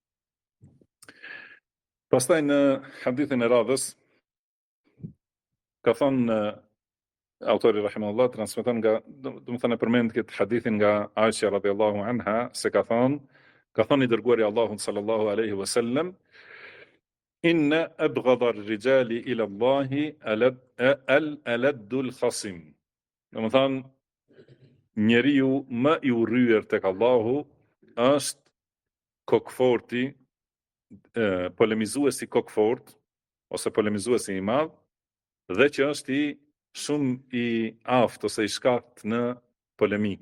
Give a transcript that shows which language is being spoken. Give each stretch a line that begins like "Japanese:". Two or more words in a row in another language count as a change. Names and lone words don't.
Albanian: Pastaj në hadithin e radhës ka thonë autori rahimahullah transmeton nga, domethënë përmend këtë hadithin nga Aisha
Arabic: رضي الله عنها
Albanian: se ka thonë i dërguari Allahut
Arabic: صلى الله عليه وسلم, إن أبغض الرجال إلى الله الألد الخصم.
Albanian: Domethënë njeriu më i urryer tek Allahu është kokforti, polemizuesi kokfort ose polemizuesi i madh, dhe që është shumë i aftë ose i shkakt në polemik.